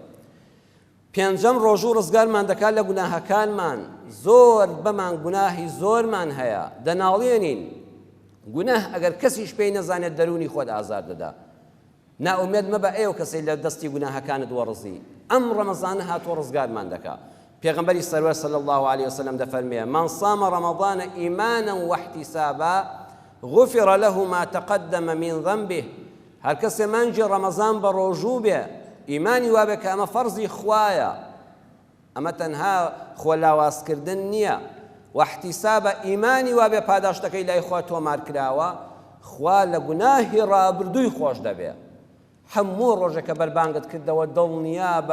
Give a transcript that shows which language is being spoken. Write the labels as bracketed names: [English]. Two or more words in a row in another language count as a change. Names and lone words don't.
[Central Kurdish] پێنجەم ڕۆژوو ڕزگارمان دەکات لە گوناهەکانمان زۆر بەمان گوناهی زۆرمان هەیە دەناڵێنین گوناه ئەگەر کەسیش پێی نەزانێت دەرونی خۆت ئازار دەدا ناومێد مەبە ئێوە کەسەی لە دەستی گوناهەکانت وەڕزی ئەم ڕەمەزانە هاتووە ڕزگارمان دەکات پێغەمبەری سەروەر [Arabic] صلی الله عليه وسلم [Central Kurdish] دەفەرمێ [Arabic] من صام رمضان إيمانا واحتسابا غفر له ما تقدم من ذنبه [Central Kurdish] هەر کەسێ مانجی ڕەمەزان بە ڕۆژوو بێ ئیمانی وابێ کە ئەمە فەرزی خوایە ئەمە تەنها خۆلاوازکردن نییە واحتسابە ئیمانی وابێ پاداشتەکەی لای خوا تۆمار کراوە خوا لە گوناهی ڕابردووی خۆش دەبێ هەموو ڕۆژێکە بەربانگت کردەوە دڵنیا بە